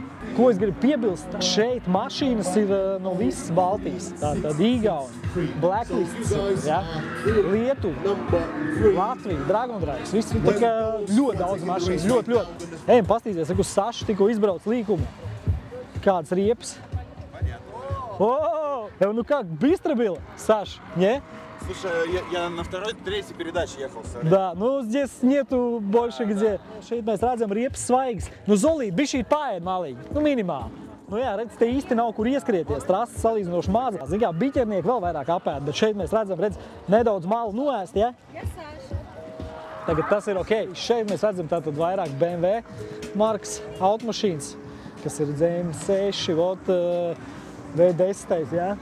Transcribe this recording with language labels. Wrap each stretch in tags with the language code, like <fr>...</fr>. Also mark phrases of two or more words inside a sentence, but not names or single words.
<lv>Ko es gribu piebilst, šeit mašīnas ir no visas Baltijas. Tātad Igauni, Blacklists, ja? Lietuva, Latvija, Dragon Drives, viss ir tā kā ļoti daudz mašīnas, ļoti. Ejam paskatīties, uz Sašu tikko izbrauc līkumu. Kāds riepas.</lv> <ru>Ну как, быстро было, Саш, не? Слушай, я на третьей передаче ехал. Да, ну здесь нету больше где.</ru> <lv>Šeit mēs redzam riepas svaigas. Nu Zolīt, bišķīt paēd malīgi, nu minimāli. Nu jā, redz, te īsti nav kur ieskrieties, trases salīdzinoši mazā. Zin kā, biķernieki vēl vairāk apēd, bet šeit mēs redzam, redz, nedaudz malu noēst, ja? Tagad tas ir ok. Šeit mēs redzam tātad vairāk BMW markas automašīnas, kas ir M6, V10, ja?</lv>